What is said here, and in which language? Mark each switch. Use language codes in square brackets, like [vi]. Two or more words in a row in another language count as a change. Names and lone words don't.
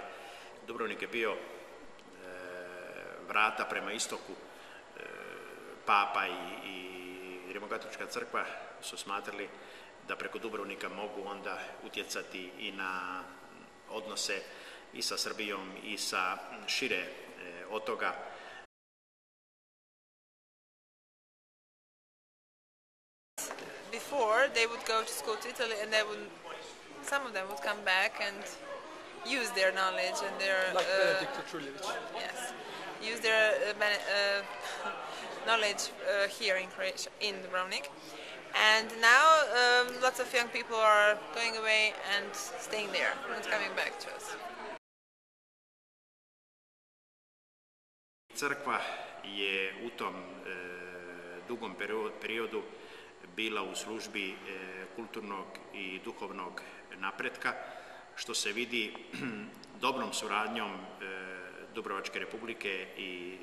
[hr] Dubrovnik je bio vrata prema istoku. Papa i Rimokatolička crkva su smatrali da preko Dubrovnika mogu onda utjecati i na odnose i sa Srbijom i sa šire od toga. [en] Before they would go to school to Italy, and some of them would come back and use their knowledge and their yes, use their knowledge here in Croatia, in Dubrovnik. And now lots of young people are going away and staying there, not coming back to us. [hr] Crkva je u tom dugom periodu bila u službi kulturnog i duhovnog napretka, što se vidi dobrom suradnjom Dubrovačke republike i